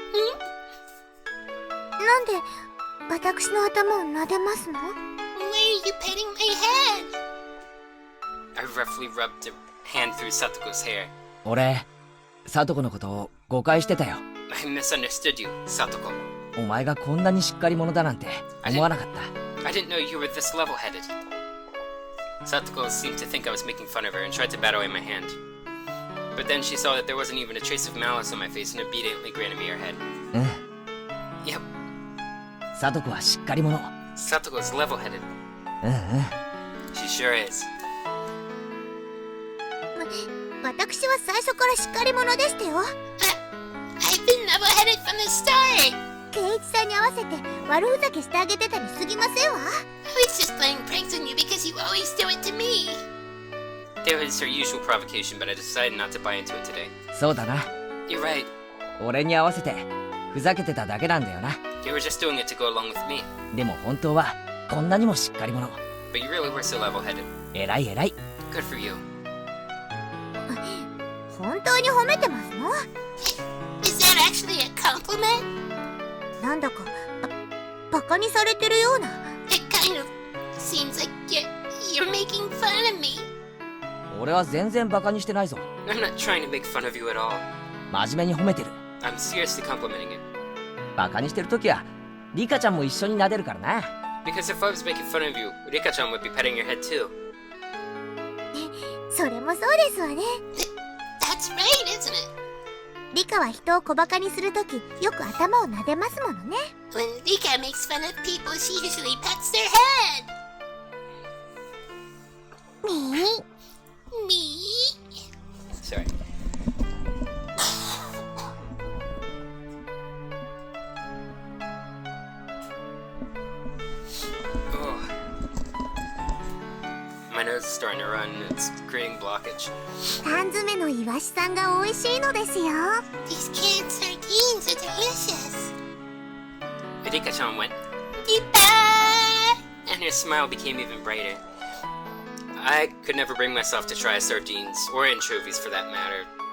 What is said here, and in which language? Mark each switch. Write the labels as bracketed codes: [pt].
[ja] なんで私の頭を撫でますの？ [en] Why are you petting my head? I roughly rubbed a hand through Satoko's hair. [ja] 俺、サトコのことを誤解してたよ。 [en] I misunderstood you, Satoko. [ja] お前がこんなにしっかり者だなんて思わなかった。 [en] I didn't know you were this level-headed. Satoko seemed to think I was making fun of her and tried to bat away my hand. But then she saw that there wasn't even a trace of malice on my face and obediently granted me her head. [ja] うん。 [en] Yep, [ja] サトコはしっかり者。 [en] Satoko's level-headed. [ja] うんうん。 [en] She sure is. [ja] 私は最初からしっかり者でしたよ。 [en] I've been level-headed from the start. [ja] ケイイチさんに合わせて悪ふざけしてあげてたに過ぎませんわ。 [en] I was just playing pranks on you because you always do it to me. There was her usual provocation, but I decided not to buy into it today. [ja] そうだな。 [en] You're right. [ja] 俺に合わせてふざけてただけなんだよな。 [en] You were just doing it to go along with me. [ja] でも本当はこんなにもしっかり者。 [en] But you really were so level-headed. [ja] 偉い偉い。 [en] Good for you. [ja] 本当に褒めてますの？ [en] Is that actually a compliment? [ja] なんだかバカにされてるような。 [en] It kind of seems like you're making fun of me. [ja] 俺は全然バカにしてないぞ。 [en] I'm not trying to make fun of you at all. [ja] 真面目に褒めてる。 [en] I'm seriously complimenting you. [ja] バカにしてるときはリカちゃんも一緒に撫でるからな。 [en] Because if I was making fun of you, Rika-chan would be petting your head too. [ja] それもそうですわね。 [en] That's right, isn't it? [ja] リカは人を小バカにするときよく頭を撫でますものね。 [en] When Rika makes fun of people, she usually pets their head. ね Me? Sorry. Oh. My nose is starting to run. It's creating blockage. [ja] 缶詰のイワシさんが美味しいのですよ。 [en] These canned sardines are delicious. Rika-chan went, Goodbye! and her smile became even brighter. I could never bring myself to try sardines, or anchovies for that matter.